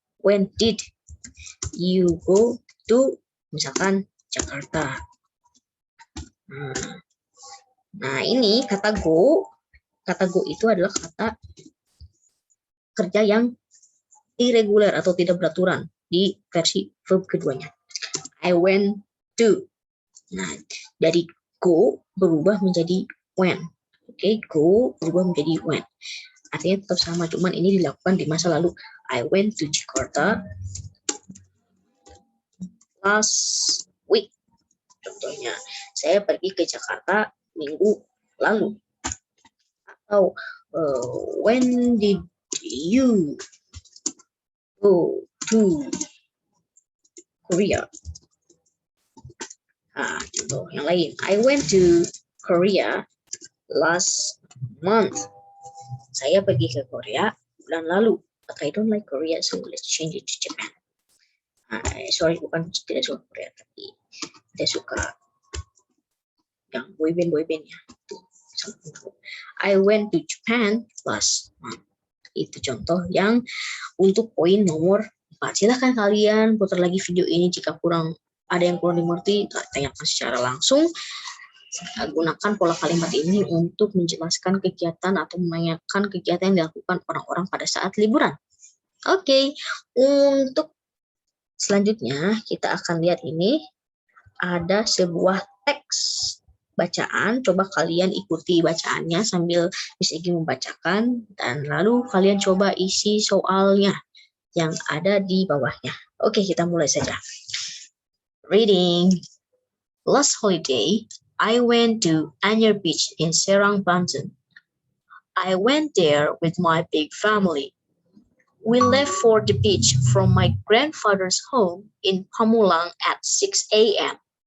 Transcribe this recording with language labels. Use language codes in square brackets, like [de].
[en] When did you go to misalkan Jakarta? [id] Nah, ini kata go. Kata go itu adalah kata kerja yang irregular atau tidak beraturan di versi verb keduanya. [en] I went to. [id] Nah, dari go berubah menjadi when. Oke, go berubah menjadi when. Artinya tetap sama, cuman ini dilakukan di masa lalu. [en] I went to Jakarta last week. [id] Contohnya, saya pergi ke Jakarta minggu lalu. [en] Atau when did you go to Korea? [id] Nah, contoh yang lain. [en] I went to Korea last month. [id] Saya pergi ke Korea bulan lalu. [en] But I don't like Korea, so let's change it to Japan. [id] Sorry, bukan tidak suka Korea, tapi tidak suka yang boyband-boybandnya. [en] I went to Japan last month. [id] Itu contoh yang untuk poin nomor 4. Silahkan kalian putar lagi video ini jika ada yang kurang dimengerti, tanyakan secara langsung. Gunakan pola kalimat ini untuk menjelaskan kegiatan atau menanyakan kegiatan yang dilakukan orang-orang pada saat liburan. Oke, untuk selanjutnya kita akan lihat ini ada sebuah teks bacaan. Coba kalian ikuti bacaannya sambil Miss Egi membacakan, dan lalu kalian coba isi soalnya yang ada di bawahnya. Oke, kita mulai saja. Reading. [en] Last holiday, I went to Anyer Beach in Serang, Banten. I went there with my big family. We left for the beach from my grandfather's home in Pamulang at 6 a.m.